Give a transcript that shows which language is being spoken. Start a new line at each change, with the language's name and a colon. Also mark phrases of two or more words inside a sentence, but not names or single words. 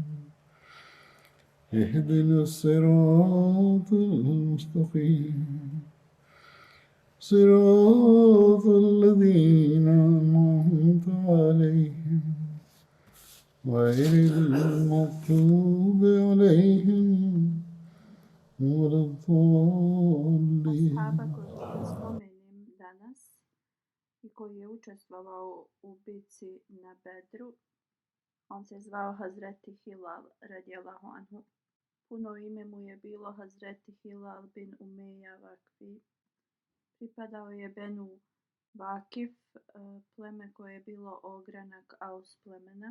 Arabic: اهدنا الصراط المستقيم صراط الذين أنعمت عليهم غير المغضوب عليهم ولا الضالين.
Bosnian: Ashaba kojeg da spomenem danas i koji je učestvovao u bici na Bedru, on se zvao Hazreti Hilal
Arabic: رضي الله عنه.
Bosnian: Puno ime mu je bilo Hazreti Hilal bin Umeja Vakfi. Pripadao je Benu Vakif, pleme koje je bilo ogranak Aus plemena.